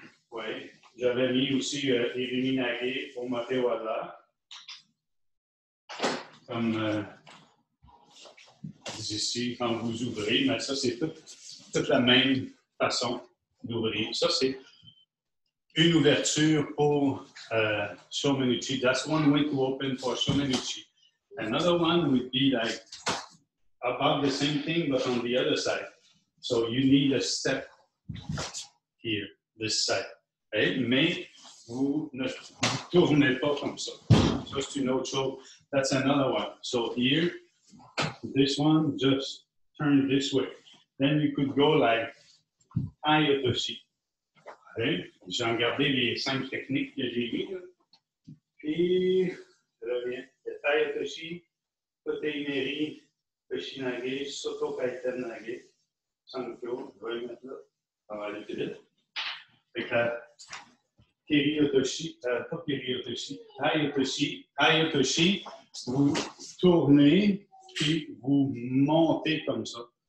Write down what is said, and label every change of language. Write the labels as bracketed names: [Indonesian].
[French] Oui, j'avais mis aussi Iriminage au Matewada. Comme ici, quand vous ouvrez, mais ça, c'est toute la même façon d'ouvrir. Ça, c'est une ouverture pour Shomenuchi. [English] That's one way to open for Shomenuchi. Another one would be like about the same thing, but on the other side. So you need a step here, this side. Okay? [French] Mais vous ne tournez pas comme ça. Ça, c'est une autre chose. [English] That's another one. So here, this one, just turn this way. Then you could go like Ai-Otoshi. Okay? [French] J'ai regardé les 5 techniques que j'ai vues. Puis, je reviens. Ai-Otoshi, Kote-Ineri, Toshinage, Soto-Kaiten-Nage, Sankyo. Je vais le mettre là. Ça va aller plus vite. Fait que Kiri-Otoshi, pas Kiri-Otoshi, Ai-Otoshi, vous tournez, puis vous montez comme ça.